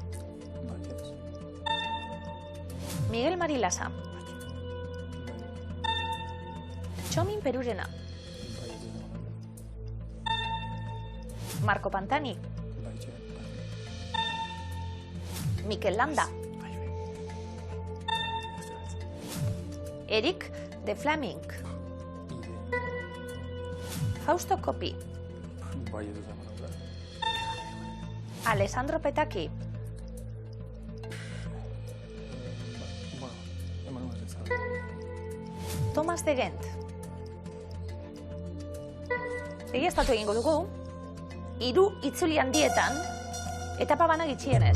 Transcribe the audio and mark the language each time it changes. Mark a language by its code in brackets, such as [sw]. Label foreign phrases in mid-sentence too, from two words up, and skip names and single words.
[eu] Miguel Marilasa. Txomin Perurena. Marco Pantani. Mikel Landa. Eric de Flaming. Fausto Coppi. Alessandro Petacchi. Thomas de Gent. Egiaztatu egingo dugu, 3 itzuli handietan, etapa bana gitxienez.